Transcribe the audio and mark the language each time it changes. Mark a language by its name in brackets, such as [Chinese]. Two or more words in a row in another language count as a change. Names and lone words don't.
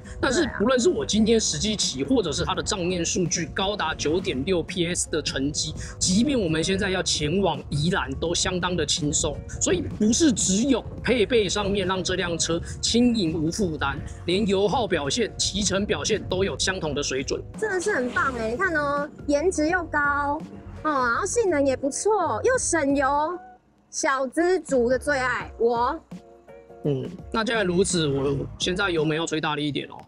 [Chinese] 但是不論是我今天實際騎，或者是它的賬面數據高達 9.6 PS 的成績，即便我們現在要前往宜蘭都相當的輕鬆。所以不是只有配備上面讓這輛車輕盈無負擔，連油耗表現、騎乘表現都有相同的水準，真的是很棒你看哦，顏值又高。然後性能也不錯，又省油，小資族的最愛我。那既然如此，我現在油门要吹大力一點哦。